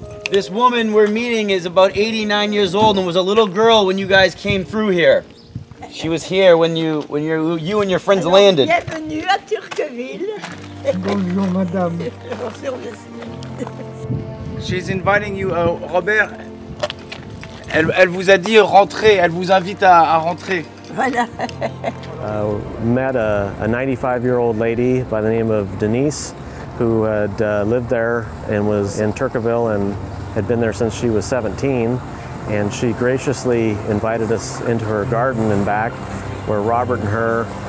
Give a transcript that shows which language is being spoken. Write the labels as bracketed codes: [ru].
[en] This woman we're meeting is about 89 years old and was a little girl when you guys came through here. She was here when you and your friends landed. [fr] Bienvenue à Heurgue. Bonjour, madame. [en] She's inviting you, Robert. [fr] Elle vous a dit rentrer, elle vous invite à rentrer. Voilà. [en] Met a 95-year-old lady by the name of Denise who had lived there and was in Turkeville and had been there since she was 17. And she graciously invited us into her garden and back where Robert and her